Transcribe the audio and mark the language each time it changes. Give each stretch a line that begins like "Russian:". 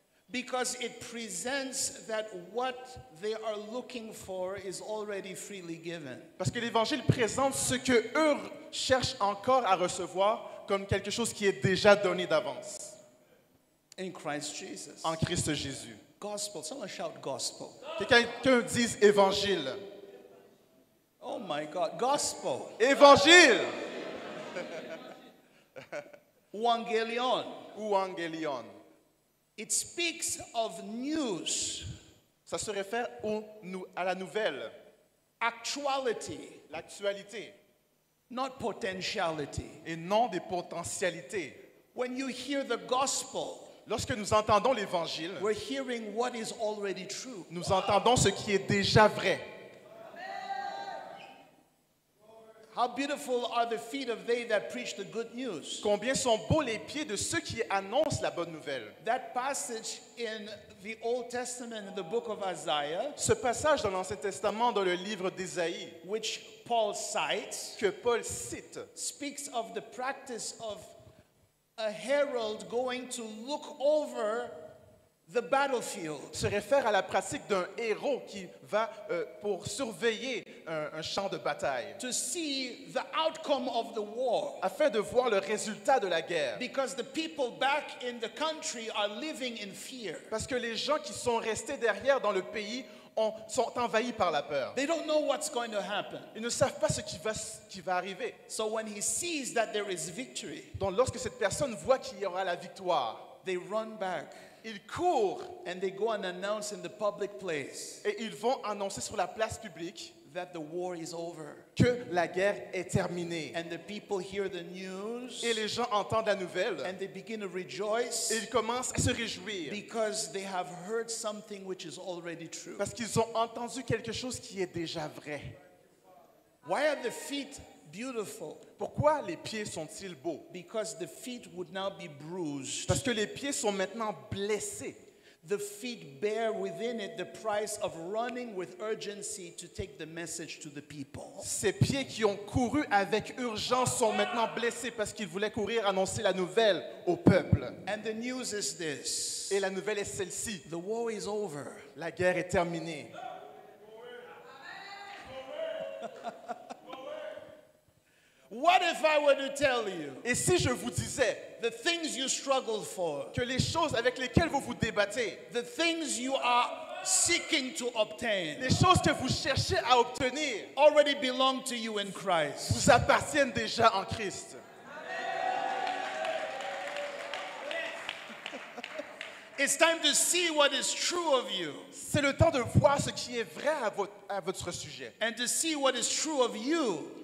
English: because it presents that what they are looking for is already freely given.
French: Parce que l'évangile présente ce que eux cherchent encore à recevoir comme quelque chose qui est déjà donné d'avance
English: In Christ Jesus.
French: en Christ Jésus.
English: Gospel. Someone shout gospel.
French: Que quelqu'un dise évangile.
English: Oh my God. Gospel.
French: Évangile
English: Evangelion.
French: ou angélion.
English: It speaks of news,
French: Ça se réfère à la nouvelle,
English: actuality,
French: l'actualité,
English: not potentiality.
French: et non des potentialités.
English: When you hear the gospel,
French: Lorsque nous entendons l'évangile,
English: we're hearing what is already true.
French: nous entendons ce qui est déjà vrai.
English: How beautiful are the feet of they that preach the good news.
French: Combien sont beaux les pieds de ceux qui annoncent la bonne nouvelle.
English: That passage in the Old Testament in the book of Isaiah,
French: Ce passage dans l'Ancien Testament, dans le livre d'Ésaïe,
English: which Paul cites,
French: que Paul cite,
English: speaks of the practice of a herald going to look over the battlefield
French: se réfère à la pratique d'un héros qui va pour surveiller un champ de bataille,
English: to see the outcome of the war.
French: afin de voir le résultat de la guerre.
English: Because the people back in the country are living in fear.
French: Parce que les gens qui sont restés derrière dans le pays sont envahis par la peur.
English: They don't know what's going to happen.
French: Ils ne savent pas ce qui va arriver.
English: So when he sees that there is victory,
French: Donc lorsque cette personne voit qu'il y aura la victoire,
English: they run back
French: ils courent
English: and they go and announce in the public place
French: et ils vont annoncer sur la place publique
English: that the war is over.
French: que la guerre est terminée.
English: And the people hear the news
French: Et les gens entendent la nouvelle
English: and they begin to rejoice
French: et ils commencent à se réjouir
English: because they have heard something which is already true.
French: parce qu'ils ont entendu quelque chose qui est déjà vrai.
English: Why are the feet beautiful?
French: Pourquoi les pieds sont-ils beaux?
English: Because the feet would now be bruised.
French: Parce que les pieds sont maintenant blessés.
English: The feet bear within it the price of running with urgency to take the message to the people.
French: Ces pieds qui ont couru avec urgence sont maintenant blessés parce qu'ils voulaient courir annoncer la nouvelle au peuple.
English: And the news is this.
French: Et la nouvelle est celle-ci.
English: The war is over.
French: La guerre est terminée.
English: What if I were to tell you
French: Et si je vous disais
English: the things you struggled for,
French: que les choses avec lesquelles vous vous débattez,
English: the things you are seeking to obtain,
French: les choses que vous cherchez à obtenir,
English: already belong to you in Christ?
French: vous appartiennent déjà en Christ.
English: It's time to see what is true of you
French: C'est le temps de voir ce qui est vrai à votre sujet
English: and to see what is true of you.